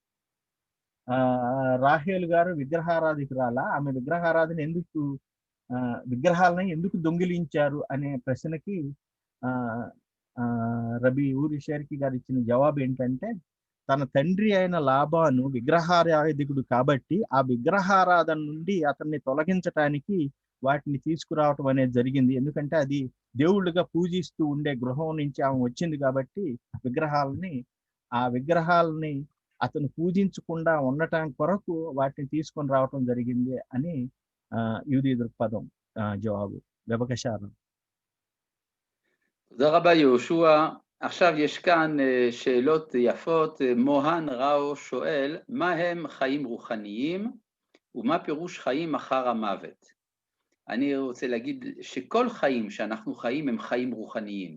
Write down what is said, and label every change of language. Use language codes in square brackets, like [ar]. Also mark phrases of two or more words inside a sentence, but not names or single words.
[te] రాహేలు గారు విగ్రహారాధికురాలా, ఆమె విగ్రహారాధన విగ్రహాలను ఎందుకు దొంగిలించారు అనే ప్రశ్నకి రబీ ఊరి షేర్కి గారు ఇచ్చిన జవాబు ఏంటంటే, తన తండ్రి అయిన లాబాను విగ్రహారాధికుడు కాబట్టి ఆ విగ్రహారాధన నుండి అతన్ని తొలగించటానికి వాటిని తీసుకురావటం అనేది జరిగింది. ఎందుకంటే అది దేవుళ్ళుగా పూజిస్తూ ఉండే గృహం నుంచి ఆమె వచ్చింది కాబట్టి ఆ విగ్రహాలని అతను పూజించకుండా ఉండటం కొరకు వాటిని తీసుకొని రావటం జరిగింది అని యూది దృక్పథం జవాబు. [he] בבקשה. תודה רבה יהושע. עכשיו יש כאן שאלות יפות. מוהן ראו שואל, מה הם חיים רוחניים ומה פירוש חיים אחר המוות? אני רוצה להגיד שכל חיים שאנחנו חיים הם חיים רוחניים.